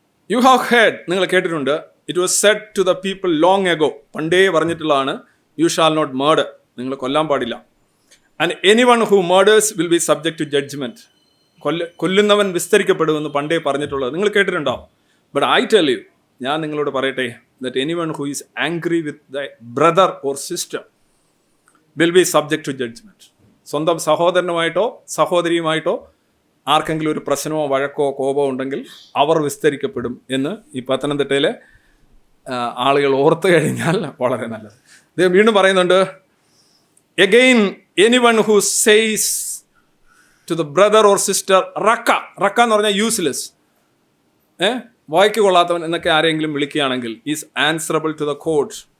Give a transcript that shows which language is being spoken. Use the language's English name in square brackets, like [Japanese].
[English] you have heard, [Malayalam] നിങ്ങൾ കേട്ടിട്ടുണ്ട്, [English] it was said to the people long ago, [Malayalam] പണ്ടേ പറഞ്ഞിട്ടുള്ളതാണ്, [English] you shall not murder, [Malayalam] നിങ്ങൾ കൊല്ലാൻ പാടില്ല. [English] and anyone who murders will be subject to judgement, [Malayalam] കൊല്ലുന്നവൻ വിസ്തരിക്കപ്പെടുമെന്ന് പണ്ടേ പറഞ്ഞിട്ടുള്ളത് നിങ്ങൾ കേട്ടിട്ടുണ്ടാവും. [English] but I tell you, [Malayalam] ഞാൻ നിങ്ങളോട് പറയട്ടെ, [English] that anyone who is angry with the brother or sister will be subject to judgment. [Malayalam] സ്വന്തം സഹോദരനുമായിട്ടോ സഹോദരിയുമായിട്ടോ ആർക്കെങ്കിലും ഒരു പ്രശ്നമോ വഴക്കോ കോപമോ ഉണ്ടെങ്കിൽ അവർ വിസ്തരിക്കപ്പെടും എന്ന് ഈ പത്തനംതിട്ടയിലെ ആളുകൾ ഓർത്തു കഴിഞ്ഞാൽ വളരെ നല്ലത്. ഇത് വീണ്ടും പറയുന്നുണ്ട്, [English] again anyone who says to the brother or sister [Malayalam] റക്ക എന്ന് പറഞ്ഞാൽ യൂസ്ലെസ്, വായിക്ക് കൊള്ളാത്തവൻ എന്നൊക്കെ ആരെങ്കിലും വിളിക്കുകയാണെങ്കിൽ [English] Is answerable to the court.